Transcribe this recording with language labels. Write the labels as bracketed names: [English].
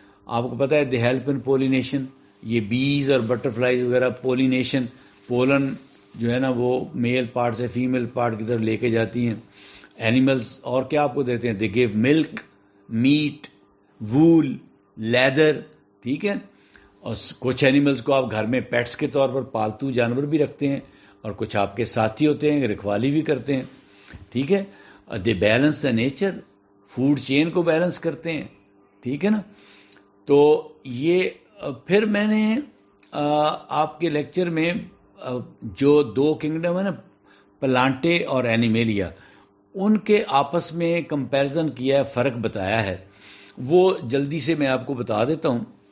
[Urdu] آپ کو پتہ ہے [English] They help in pollination. [Urdu] یہ بیز اور بٹر فلائز وغیرہ پولینیشن، پولن جو ہے نا وہ میل پارٹ سے فیمیل پارٹ کی طرف لے کے جاتی ہیں. اینیملز اور کیا آپ کو دیتے ہیں؟ [English] They give milk, meat, wool, leather. [Urdu] ٹھیک ہے، اور کچھ اینیملز کو آپ گھر میں پیٹس کے طور پر پالتو جانور بھی رکھتے ہیں، اور کچھ آپ کے ساتھی ہوتے ہیں، رکھوالی بھی کرتے ہیں. ٹھیک ہے، [English] they balance the nature, [Urdu] food chain کو بیلنس کرتے ہیں. ٹھیک ہے نا. تو یہ پھر میں نے آپ کے لیکچر میں جو 2 کنگڈم ہے نا، پلانٹے اور اینیمیلیا، ان کے آپس میں کمپیرزن کیا ہے، فرق بتایا ہے. وہ جلدی سے میں آپ کو بتا دیتا ہوں.